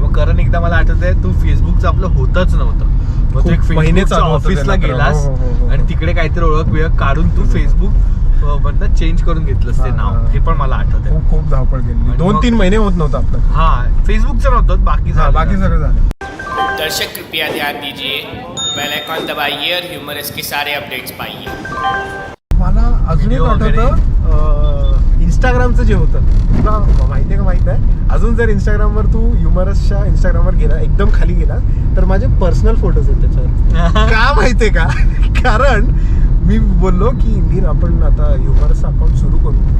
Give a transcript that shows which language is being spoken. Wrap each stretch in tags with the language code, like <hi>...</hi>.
<mr>मग करण एकदा मला आठवतंय तू फेसबुकचं आपलं होतच नव्हतं. मग तू एक फेसबुकच्या ऑफिसला गेलास आणि तिकडे काहीतरी ओळख बिळख काढून तू फेसबुक मधनं चेंज करून घेतलंस ते नाव. हे पण मला आठवतंय. खूप धावपळ केली. 2-3 महिने होत नव्हतं आपलं. हा फेसबुकचं नव्हतं बाकी सगळं झालं.</mr> <hi>दर्शक कृपया ध्यान दीजिए बेल आइकॉन दबाइए और ह्यूमरस के सारे अपडेट्स पाइए.</hi> <mr>मला अजून एक आठवतं इंस्टाग्रामचं जे होतं तुला माहिती आहे. अजून जर इंस्टाग्रामवर तू ह्युमरसच्या इंस्टाग्रामवर गेला एकदम खाली गेला तर माझे पर्सनल फोटोज आहेत त्याच्यावर. का माहितीये का. कारण मी बोललो की नीर आपण आता ह्युमरसचं अकाउंट सुरू करू.</mr>